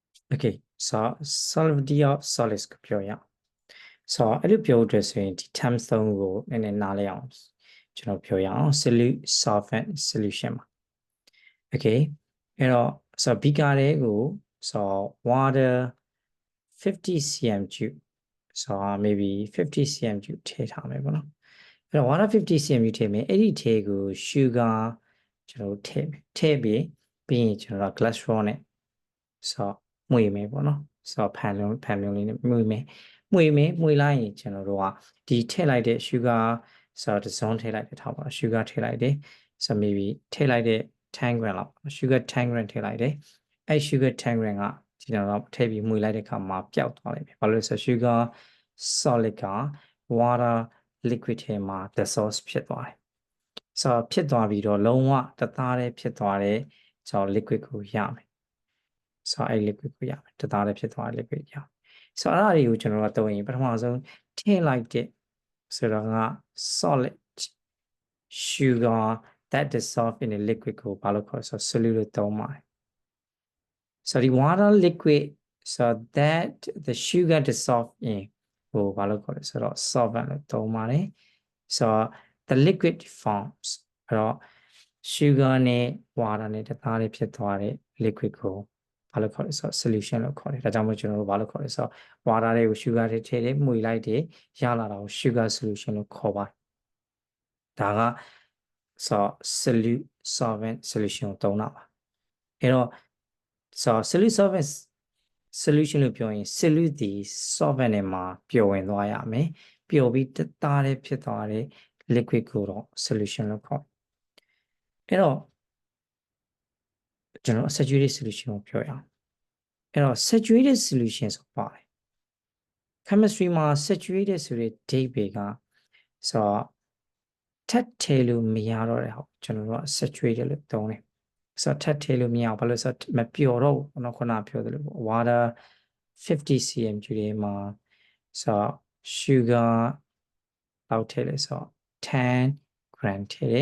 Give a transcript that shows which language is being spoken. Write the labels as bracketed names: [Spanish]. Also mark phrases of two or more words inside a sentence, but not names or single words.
[English] Okay, so solidity of solids [Burmese] ကိုပြောရအောင် so အဲ့လိုပြောအတွက်ဆိုရင်ဒီ terms သုံးခုကို နည်းနည်းနားလည်အောင်ကျွန်တော်ပြောရအောင် [English] solute solvent solution [Burmese] မှာ okay အဲ့တော့ so ဘီကာတွေကို [English] so water 50 cm cube so maybe 50 cm cube [Burmese] ထည့်ထားမယ်ပေါ့နော်အဲ့တော့ [English] water 50 cm cube [Burmese] ထည့်မယ်အဲ့ဒီထဲကို sugar ကျွန်တော်ထည့်မယ်ထည့်ပြီးရင်ကျွန်တော် [English] glass straw [Burmese] နဲ့ so မွေမယ်ပေါ့နော် so ဖန်မျိုးလေးနဲ့မွေမယ်မွေလိုက်ရင်ကျွန်တော်တို့ကဒီထည့်လိုက်တဲ့ sugar so တစ်စုံထည့်လိုက်တဲ့ထားပါ sugar ထည့်လိုက်တယ် [English] so maybe [Burmese] ထည့်လိုက်တဲ့10 gram လောက် [English] sugar 10 gram [Burmese] ထည့်လိုက်တယ်အဲ့ [English] sugar 10 gram [Burmese] ကဒီတော့ထည့်ပြီးမွေလိုက်တဲ့အခါမှာပျောက်သွားလိမ့်မယ်ဘာလို့လဲ ဆို [English] sugar solid [Burmese] က [English] water liquid [Burmese] ထဲမှာ dissolve ဖြစ်သွားတယ် so ဖြစ်သွားပြီးတော့လုံးဝတသားတည်းဖြစ်သွားတဲ့ကျွန်တော် liquid ကိုရမယ် so အဲ့ liquid ကိုရမယ်တသားတည်းဖြစ်သွားတဲ့ liquid ရမယ် so အဲ့ဒါတွေကိုကျွန် တော်တို့သုံးရင်ပထမဆုံးထည့်လိုက်တဲ့ဆိုတော့က [English] solid sugar that dissolve in a liquid [Burmese] ကိုဘာလို့ခေါ်ဆို solute လို့သုံးပါတယ် [English] so the water liquid so that the sugar dissolve in [Burmese] ကိုဘာလို့ခေါ်လဲဆိုတော့ solvent လို့သုံးပါတယ် [English] so the liquid forms [Burmese] အဲ့တော့ sugar နဲ့ water နဲ့တသားတ ည်းဖြစ်သွားတဲ့ liquid ကိုဘာလို့ခေါ်လဲဆိုတော့ solution လို့ခေါ်တယ်ဒါကြောင့်မို့ကျွန်တော်တို့ဘာလို့ခေါ်လဲဆိုတော့ water တွေကို sugar တွေထည့်တယ်မှုလိုက်တယ်ရလာတာကို [English] sugar solution [Burmese] လို့ခေါ်ပါတယ်ဒါက [English] so solute solvent solution [Burmese] ကိုသုံးတာပါအဲ့တော့ [English] so solute solvent solution [Burmese] လို့ပြောရင် solute ဒီ solvent နဲ့မှာပျော်ဝင်သွားရမယ်ပျော်ပြီးတသားတည်းဖြစ်သွားတဲ့ liquid ကိုတော့ solution လို့ခေါ်အဲ့တော့ ကျွန်တော် [English] saturated solution [Burmese] ကိုပြောရအောင်အဲ့တော့ [English] saturated solution [Burmese] ဆိုပါတယ် chemistry မှာ saturated ဆိုတဲ့ date တွေက so ထပ်ထည့်လို့မရတော့တဲ့ဟုတ်ကျွန်တော်တို့က saturated လို့သုံးတယ် so ထပ်ထည့်လို့မရဘူးဘာလို့ဆိုတော့မပျော်တော့ဘူးခုနပြောသလို water 50 cm ကျူထဲမှာ so sugar လောက်ထည့်လဲဆို10 gram ထည့်တယ်